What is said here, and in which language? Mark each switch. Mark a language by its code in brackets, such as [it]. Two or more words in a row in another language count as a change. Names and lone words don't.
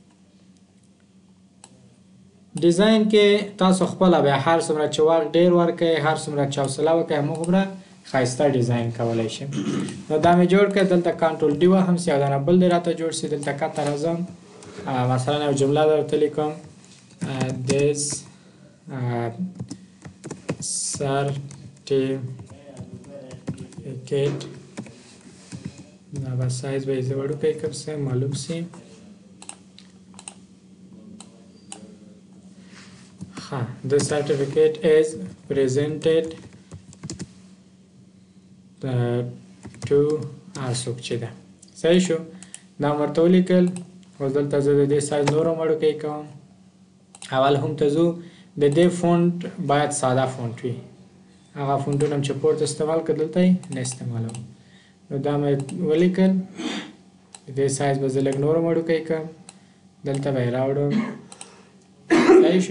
[ps] ډیزاین کې تاسو خپله بیا هر څومره چې وخت ډېر ورکړئ هر څومره چې حوصله وکړئ همغومره ښایسته ډیزاین کولی شم نو دا مې جوړ کړ دلته کنټرول ډي وهم سي او دا نه بل دی راته جوړ سي دلته کته راځم مثلا یو جمله درته لیکم this certificate دا به سایز به یې زه وړوکی کړم څه معلوم سي [en] the certificate is presented to [ps] څوک چې ده صحیح شو دا ورته ولیکل اوس دلته زه د دې سایز نور هم وړوکی کوم اول هم ته ځو د دې فونټ باید ساده فونټ وي هغه فونټونه هم چې پورته استعمال کړه دلته یې نه استعمالوم نو دا مې ولیکل د دې سایز به زه لږ نور هم وړوکی کړم دلته به یې راوړم صحیح شو